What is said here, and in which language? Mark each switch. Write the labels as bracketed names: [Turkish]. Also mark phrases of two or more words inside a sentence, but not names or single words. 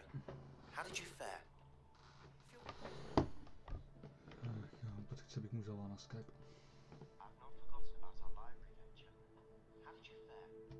[English] How did you fare? [Czech] Já mám pocit, že bych mu zavolal na Skype. [English] I've not forgotten about our library venture. How did you fare?